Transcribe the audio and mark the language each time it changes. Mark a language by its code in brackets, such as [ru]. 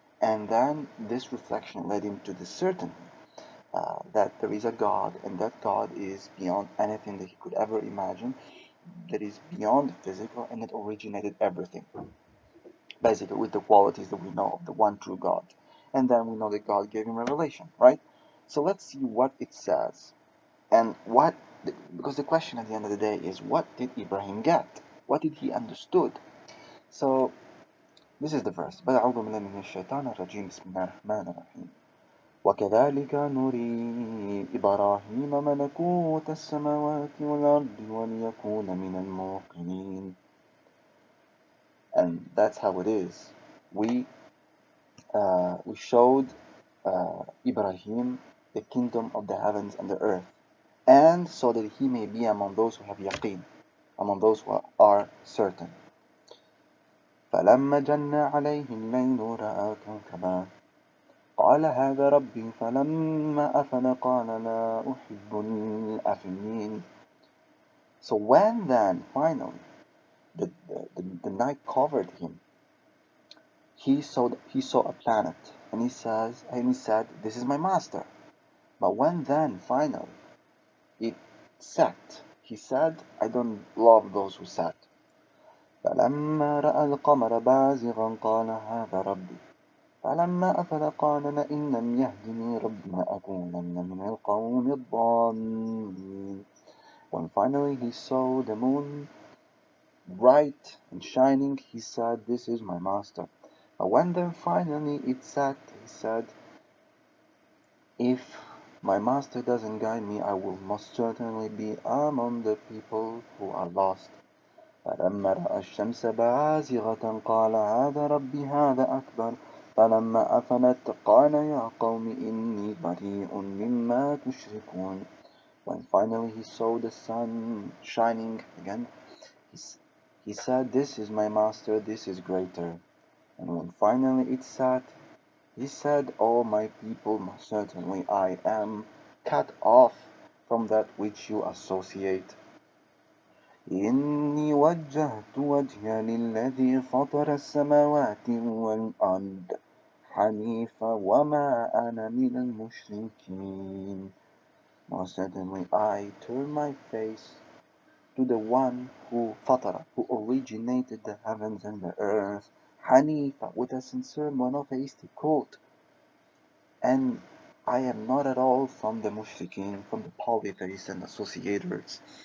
[en] And then this reflection led him to the certainty that there is a God, and that God is beyond anything that he could ever imagine, that is beyond the physical, and that originated everything, basically with the qualities that we know of the one true God. And then we know that God gave him revelation, right? So let's see what it says, and because the question at the end of the day is, what did Ibrahim get? What did he understood? So this is the verse. [ar] أعوذ بالله من الشيطان الرجيم بسم الله الرحمن الرحيم وكذلك نري إبراهيم ملكوت السماوات والأرض وليكون من الموقنين. [en] And that's how it is. We showed Ibrahim the kingdom of the heavens and the earth, and so that he may be among those who have yaqeen, among those who are certain. [ar] فلما جن عليه الليل رأى كوكبا قال هذا ربي فلما أفل قال لا أحب الآفلين. [en] So when then finally the night covered him, he saw a planet, and he said, this is my master. But when then finally it set, he said, I don't love those who sat. [ar] فلما رأى القمر بازغا قال هذا ربي فلما أفل قال لئن لم يهدني ربي لأكونن من القوم الضالين. [en] When finally he saw the moon bright and shining, he said, this is my master. But when then finally it set, he said, if my master doesn't guide me, I will most certainly be among the people who are lost. [ar] فلما رأى الشمس بازغة قال هذا ربي هذا أكبر فلما أفلت قال يا قوم إني بريء مما تشركون. [en] When finally he saw the sun shining again, he said, this is my master, this is greater. And when finally it set, he said, O my people, most certainly I am cut off from that which you associate. [ar] إني وجهت وجهي للذي فطر السماوات والأرض حنيفا وما أنا من المشركين. [en] Most certainly I turn my face to the one who fatara, who originated the heavens and the earth, Hanifa, with a sincere monotheistic cult, and I am not at all from the mushrikeen, from the polytheists and associators.